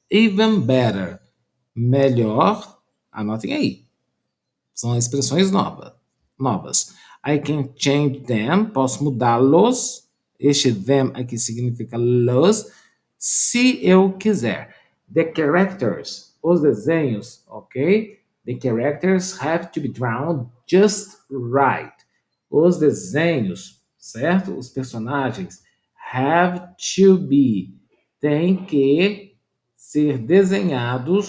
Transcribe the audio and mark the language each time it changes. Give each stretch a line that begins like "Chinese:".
English: Even better.
Portuguese: Melhor, anotem aí. São expressões novas.
English: I can change them,
Portuguese: posso mudá-los. Este them aqui significa los, se eu quiser.
English: The characters,
Portuguese: os desenhos, ok?
English: The characters have to be drawn just right.
Portuguese: Os desenhos, certo? Os personagens
English: have to be,
Portuguese: tem que ser desenhados.